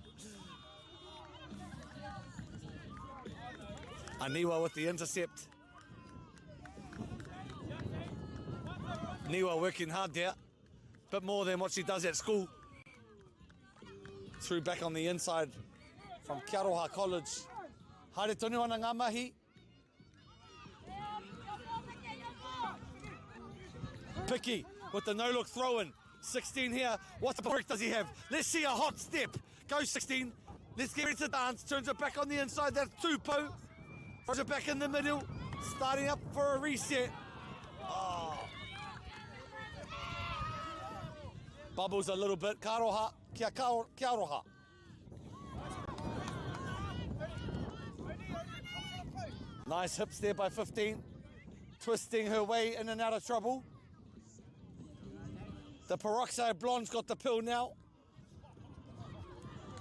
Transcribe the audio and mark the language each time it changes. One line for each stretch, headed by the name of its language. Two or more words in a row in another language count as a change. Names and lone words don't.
English: Aniwa with the intercept. Niwa working hard there. Bit more than what she does at school. Threw back on the inside from Aroha College.
Māori: Haere tonu ana ngā mahi.
English: Picky with the no-look throw-in. 16 here. What the brick does he have? Let's see a hot step. Go 16. Let's get ready to dance. Turns it back on the inside. That's Tupo. Throws it back in the middle. Starting up for a reset. Oh. Bubbles a little bit. Karoha. Kia Aroha. Nice hips there by 15. Twisting her way in and out of trouble. The peroxide blonde's got the pill now.